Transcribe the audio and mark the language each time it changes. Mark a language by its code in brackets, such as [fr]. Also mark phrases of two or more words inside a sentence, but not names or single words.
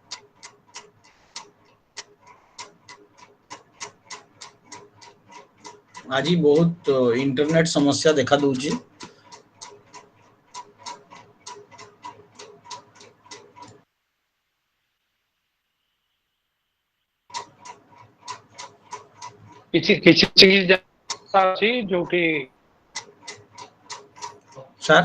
[or] ଆଜି ବହୁତ ଇଣ୍ଟରନେଟ ସମସ୍ୟା ଦେଖା ଦଉଛି। କିଛି କିଛି ଅଛି ଯୋଉଠି सर